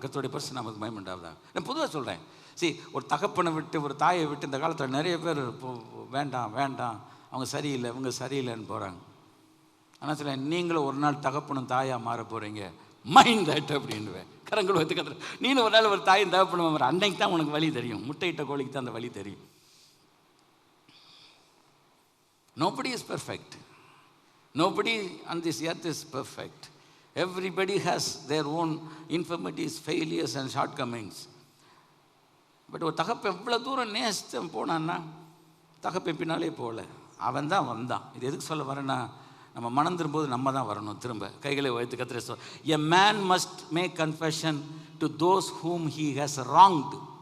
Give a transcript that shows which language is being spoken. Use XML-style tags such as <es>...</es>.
<ta>கர்த்தருடைய பரிசு நமக்கு மகிமையுண்டாவதாக. நான் பொதுவாக சொல்கிறேன். ஒரு தகப்பனை விட்டு ஒரு தாயை விட்டு இந்த காலத்தில் நிறைய பேர் வேண்டாம் அவங்க சரியில்லை இவங்க சரியில்லைன்னு போகிறாங்க. ஆனால் சில நீங்களும் ஒரு நாள் தகப்பனும் தாயாக மாற போகிறீங்க.</ta> <en>mind that</en> <ta>அப்படின்னுவேன். கரங்கள் வைத்து கத்துற நீனும் ஒரு நாள் ஒரு தாயும் தகப்பனும் வர அன்னைக்கு தான் உனக்கு வழி தெரியும். முட்டையிட்ட கோழிக்கு தான் அந்த வழி தெரியும்.</ta> <en>Nobody is perfect. Nobody on this earth is perfect. Everybody has their own infirmities, failures and shortcomings.</en> <ta>But ஒரு தகப்பன் எவ்வளோ தூரம் நேசம் போனான்னா தகப்பன் பின்னாலே போகல, அவன் தான் வந்தான். இது எதுக்கு சொல்ல வரேன்னா, நம்ம மனம் திரும்போது நம்ம தான் வரணும். திரும்ப கைகளை வைத்து கத்திர சொல்.</ta> <en>A man must make confession to those whom he has wronged.</en>